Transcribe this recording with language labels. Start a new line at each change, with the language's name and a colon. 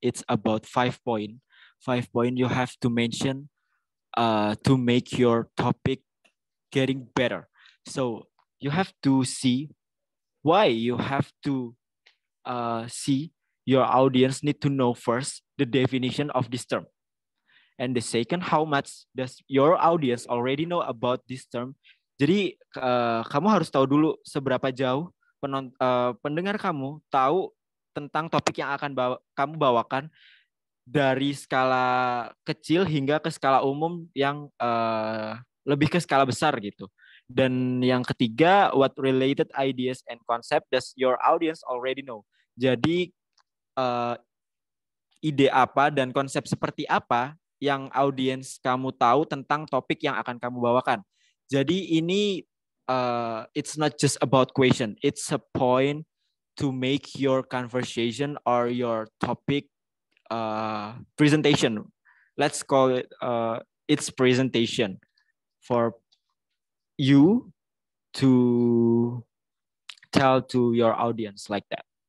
English: It's about 5 point. 5 point you have to mention to make your topic getting better. So you have to see why you have to see your audience need to know first the definition of this term. And the second, how much does your audience already know about this term?
Indonesian: Jadi kamu harus tahu dulu seberapa jauh pendengar kamu tahu tentang topik yang akan kamu bawakan dari skala kecil hingga ke skala umum yang lebih ke skala besar gitu. Dan yang ketiga,
English: what related ideas and concept does your audience already know?
Indonesian: Jadi ide apa dan konsep seperti apa yang audiens kamu tahu tentang topik yang akan kamu bawakan. Jadi ini
English: it's not just about question, it's a point to make your conversation or your topic presentation. Let's call it its presentation for you to tell to your audience like that.